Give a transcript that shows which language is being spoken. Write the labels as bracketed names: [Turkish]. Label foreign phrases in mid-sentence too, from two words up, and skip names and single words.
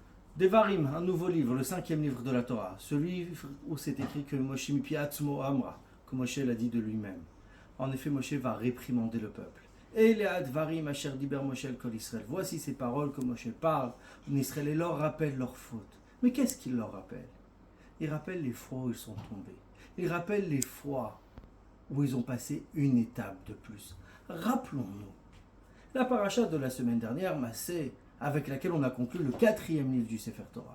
[French] Devarim, un nouveau livre, le cinquième livre de la Torah, celui où c'est écrit que Moshe [Hebrew] מפי עצמו אמרה, [French] que Moshe l'a dit de lui-même. En effet, Moshe va réprimander le peuple. Et les [Hebrew] הדברים אשר דיבר משה אל כל ישראל. [French] Voici ces paroles que Moshe parle en Israël et leur rappelle leurs fautes. Mais qu'est-ce qu'il leur rappelle? Il rappelle les fois où ils sont tombés. Il rappelle les fois où ils ont passé une étape de plus. Rappelons-nous. La paracha de la semaine dernière, Massé, avec laquelle on a conclu le quatrième livre du [Hebrew] ספר תורה.